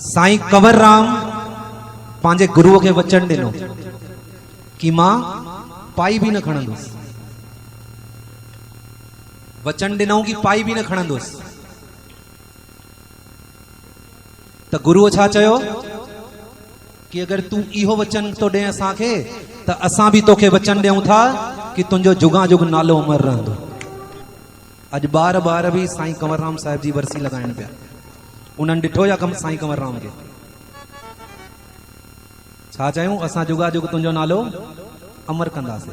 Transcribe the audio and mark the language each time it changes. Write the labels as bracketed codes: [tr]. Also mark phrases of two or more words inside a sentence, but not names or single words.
[sd] साईं कंवरराम पंहिंजे गुरुअ खे वचन ॾिनो कि मां पाई बि न खणंदुसि। वचन ॾिनऊं कि पाई बि न खणंदुसि। त गुरुअ छा चयो कि अगर तू इहो वचन तो ॾे असांखे त असां बि तोखे वचन ॾियूं था कि तुंहिंजो जुगा जुग नालो उमर रहंदो। अॼु ॿार बि साईं कंवरराम साहिब जी वरसी लॻाइनि पिया। उन्हनि ॾिठो या कम साईं कंवरराम खे छा चयूं, असां जुगा जुग तुंहिंजो नालो अमर कंदासीं।